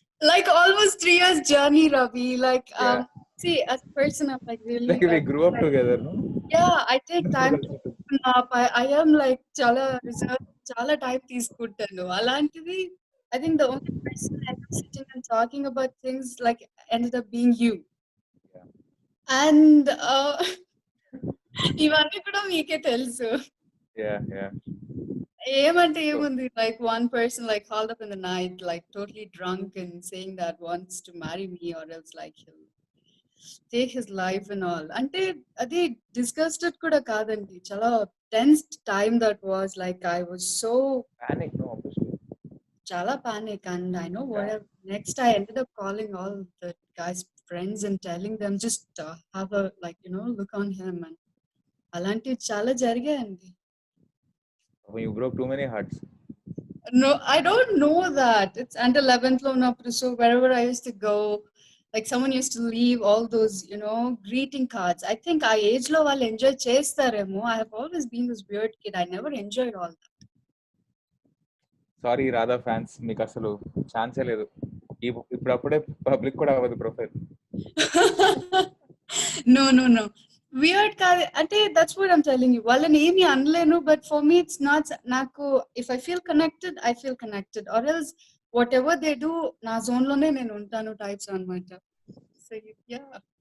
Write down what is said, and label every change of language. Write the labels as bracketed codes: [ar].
[en] Like almost 3 years journey, Ravi. Like see, as a person, I'm like really. Like we grew up together, no? Yeah, I take time to open up. I am like [te] chala [en] reserved, [te] chala time తీసుకుంటాను. అలాంటిది [en] I think the only person I was sitting and talking about things like ended up being you. Yeah. And [te] ఇవన్నీ కూడా మీకే తెలుసు. [en] Yeah. [te] ఏమంటే ఏముంది, [en] like one person like called up in the night like totally drunk and saying that wants to marry me or else like he'll take his life and all. [te] అంటే అది [en] disgusted [te] కూడా కాదండి, చాలా [en] tense time that was. Like I was so panic, no, obviously. Chala panic, and I know what next I ended up calling all the guys' friends and telling them just have a like look on him, and [te] alanti chala jarigayandi. [en] You broke too many hearts. No, I don't know that. It's until 11th [te] lo unnappudu, [en] so wherever I used to go, like someone used to leave all those, greeting cards. I think our age [te] lo వాళ్ళు [en] enjoy [te] చేస్తారేమో. [en] I have always been this weird kid. I never enjoyed all that. [te] Sorry Radha fans, మీకు అసలు ఛాన్సే లేదు. ఇప్పుడప్పుడే public కూడా అవ్వదు profile. [en] No. Weird [te] కాదు అంటే, [en] that's what I'm telling you. [te] వాళ్ళని ఏమి అనలేను, [en] but for me it's not. [te] నాకు [en] if I feel connected, I feel connected, or else whatever they do, [te] నా [en] zone [te] లోనే నేను ఉంటాను [en] types [te] అన్నమాట. [en] So yeah.